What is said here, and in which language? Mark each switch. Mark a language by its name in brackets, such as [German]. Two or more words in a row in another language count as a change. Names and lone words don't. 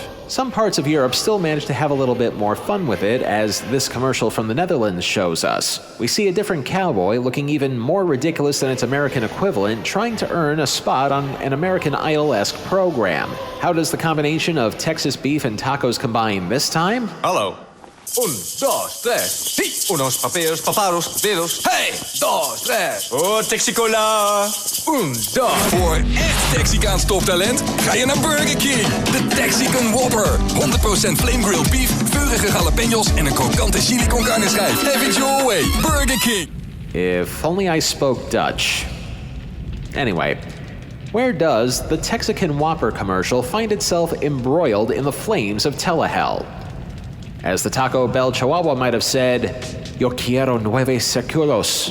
[English] Some parts of Europe still managed to have a little bit more fun with it, as this commercial from the Netherlands shows us. We see a different cowboy looking even more ridiculous than its American equivalent, trying to earn a spot on an American Idol-esque program. How does the combination of Texas beef and tacos combine this time? [Dutch] Hallo. 1, 2, 3. Sí, unos papeos, paparos, dedos. [English] Hey, 2, 3. Oh, Texicola. 1, 2. [Dutch] Voor echt Texicaans toptalent ga je naar Burger King. De Texican Whopper. 100% [English] flame grilled beef, [Dutch] vuurige jalapenos en een krokante [Spanish] chili con carne [Dutch] schijf. [English] Have it your way. Burger King. If only I spoke Dutch. Anyway, where does the Texican Whopper commercial find itself embroiled in the flames of Telehell? [Spanish] As the Taco Bell Chihuahua might have said, Yo quiero 9 circulos.